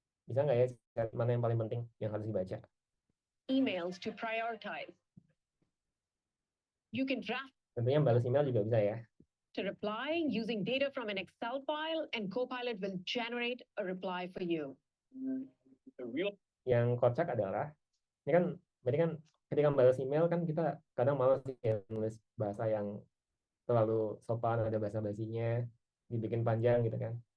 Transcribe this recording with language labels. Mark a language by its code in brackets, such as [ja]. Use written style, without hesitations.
[id] Bisa nggak ya chat mana yang paling penting yang harus dibaca? [en] emails to prioritize. You can draft [id] Tentunya balas email juga bisa ya. [en] a reply using data from an Excel file, and Copilot will generate a reply for you. [id] Yang kocak adalah, ini kan, berarti kan ketika balas email kan kita kadang malas ya nulis bahasa yang terlalu sopan, ada bahasa basinya, dibikin panjang gitu kan.